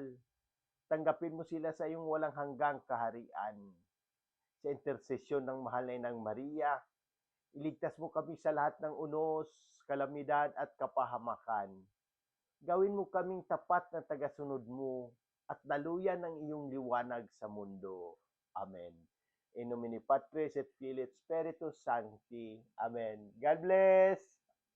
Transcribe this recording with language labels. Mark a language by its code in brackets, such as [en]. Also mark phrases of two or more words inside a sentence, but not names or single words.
[tl] Tanggapin mo sila sa iyong walang hanggang kaharian. Sa intersesyon ng mahal na Inang Maria, iligtas mo kami sa lahat ng unos, kalamidad at kapahamakan. Gawin mo kaming tapat na tagasunod mo at daluyan ng iyong liwanag sa mundo. Amen. [la] In nomine Patris et Filii et Spiritus Sancti. [en] Amen. God bless!